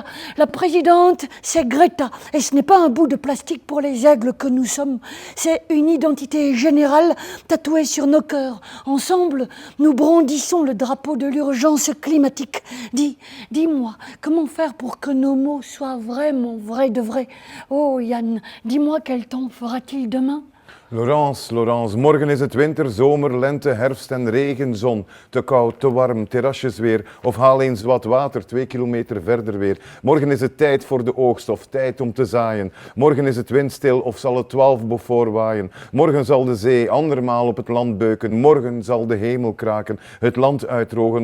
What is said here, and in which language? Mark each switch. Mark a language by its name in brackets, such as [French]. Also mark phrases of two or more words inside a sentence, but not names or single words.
[French] La présidente, c'est Greta, et ce n'est pas un bout de plastique pour les aigles que nous sommes, c'est une identité générale tatouée sur nos cœurs. Ensemble, nous brandissons le drapeau de l'urgence climatique. Dis-moi, comment faire pour que nos mots soient vraiment vrais de vrai? Oh Yann, dis-moi quel temps fera-t-il demain? Laurence, [Dutch] morgen is het winter, zomer, lente, herfst en regen, zon. Te koud, te warm, terrasjes weer. Of haal eens wat water, 2 kilometer verder weer. Morgen is het tijd voor de oogst of tijd om te zaaien. Morgen is het windstil of zal het 12 Beaufort waaien. Morgen zal de zee andermaal op het land beuken. Morgen zal de hemel kraken, het land uitdrogen.